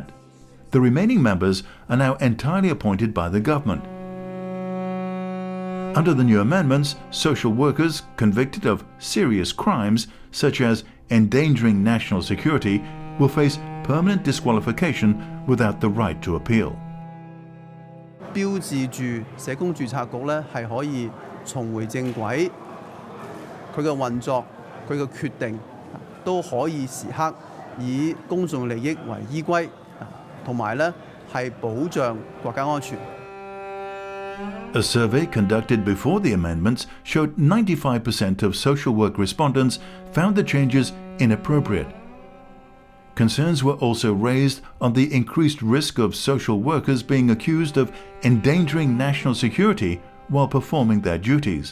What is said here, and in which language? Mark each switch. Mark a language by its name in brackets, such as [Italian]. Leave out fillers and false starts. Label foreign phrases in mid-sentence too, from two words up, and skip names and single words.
[English] The remaining members are now entirely appointed by the government. Under the new amendments, social workers convicted of serious crimes, such as endangering national security, will face permanent disqualification without the right to appeal. [Cantonese] 標誌住社工註冊局咧係可以重回正軌，佢嘅運作、佢嘅決定都可以時刻以公眾利益為依歸，同埋咧係保障國家安全。 [English] A survey conducted before the amendments showed 95% of social work respondents found the changes inappropriate. Concerns were also raised on the increased risk of social workers being accused of endangering national security while performing their duties.